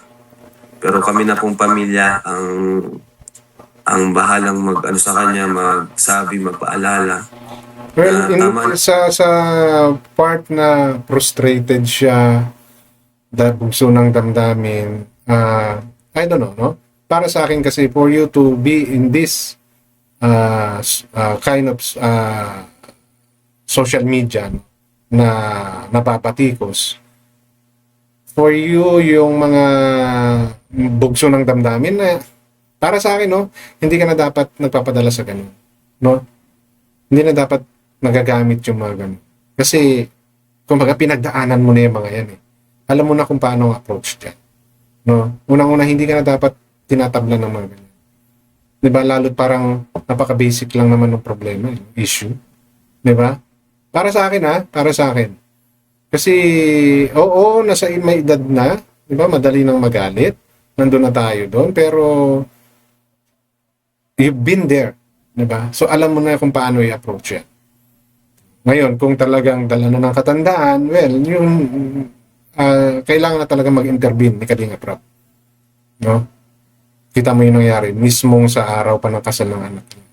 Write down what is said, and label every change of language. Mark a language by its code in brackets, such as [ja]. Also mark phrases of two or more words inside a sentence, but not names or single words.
[tl] Pero kami na pong pamilya ang bahalang mag-ano sa kanya, magsabi, magpaalala. [en] Well, [tl] Tama. sa part na frustrated siya, bugso ng damdamin, [en] I don't know, no? [tl] Para sa akin kasi, [en] for you to be in this kind of social media [tl] na napapatikos, [en] for you, [tl] yung mga bugso ng damdamin na, para sa akin, no, hindi ka na dapat nagpapadala sa ganun, no? Hindi na dapat nagagamit yung mga ganun. Kasi, kumbaga, pinagdaanan mo na yung mga yan, eh. Alam mo na kung paano approach dyan. No? Unang-una, hindi ka na dapat tinatablan ng mga ganyan. Diba? Lalo't parang napaka-basic lang naman ng problema, yung issue. Diba? Para sa akin, ha? Para sa akin. Kasi, oo, nasa may edad na. Diba? Madali nang magalit. Nandun na tayo doon. Pero, [en] you've been there. [tl] Diba? So, alam mo na kung paano i-approach yan. Ngayon, kung talagang dala na ng katandaan, well, yung kailangan na talaga mag-intervene ni Kalinga Prab. No? Kita mo yung nangyari. Mismong sa araw pa ng kasal ng anak niya.